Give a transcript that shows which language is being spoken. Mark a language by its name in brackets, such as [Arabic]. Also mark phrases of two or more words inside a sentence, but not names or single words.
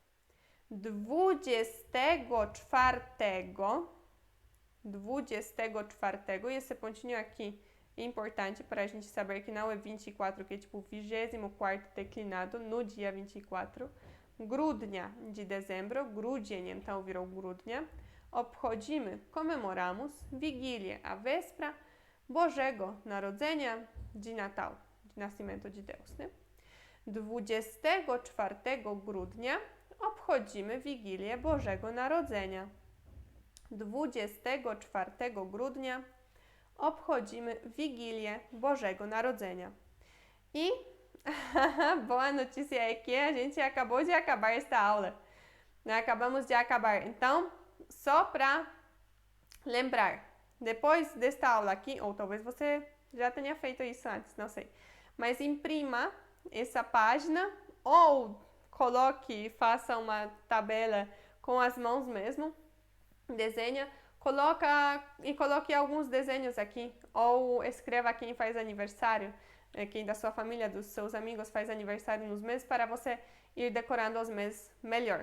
[Portuguese] 24, e esse pontinho aqui é importante para a gente saber que não é 24, que é tipo 24º declinado no dia 24. Grudnia, de dezembro, grudzień, então virou grudnia. [Polish] Obchodzimy, comemoramos. Wigilię, [Portuguese] a véspera. [Polish] Bożego Narodzenia, [Portuguese] de Natal, de nascimento de Deus, né? [Polish] 24 grudnia obchodzimy Wigilię Bożego Narodzenia. 24 grudnia obchodzimy Wigilię Bożego Narodzenia. [Portuguese] E boa notícia é que a gente acabou de acabar esta aula. Acabamos de acabar. Então, só para lembrar, depois desta aula aqui, ou talvez você já tenha feito isso antes, não sei, mas imprima essa página ou coloque, faça uma tabela com as mãos mesmo, desenha, coloque alguns desenhos aqui, ou escreva quem faz aniversário, quem da sua família, dos seus amigos faz aniversário nos meses, para você ir decorando os meses melhor.